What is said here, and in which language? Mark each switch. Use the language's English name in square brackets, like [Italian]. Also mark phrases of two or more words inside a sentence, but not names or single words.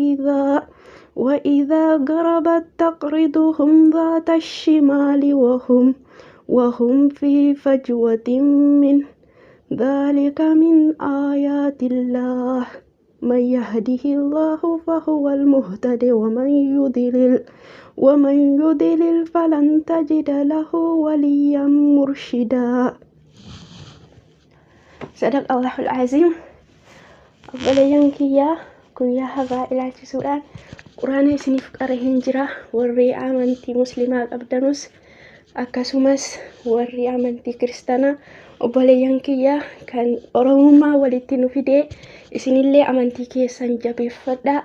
[Arabic] وإذا غربت تقرضهم ذات الشمال وهم في فجوة منه ذلك من آيات الله من يهده الله فهو المهتد ومن يضلل فلن تجد له وليا مرشدا. صدق الله العظيم. [Oromo] Obboleeyyan kiyyaa guyyaa har'aa ilaalchisuudhaan quraana isiniif qara'een jira. Warri amantii musliimaa qabdanus akkasumas warri amantii kiristaanaa obboleeyyan kiyyaa kan oromummaa walitti nu fidee isinillee amantii keessan jabeeffadhaa.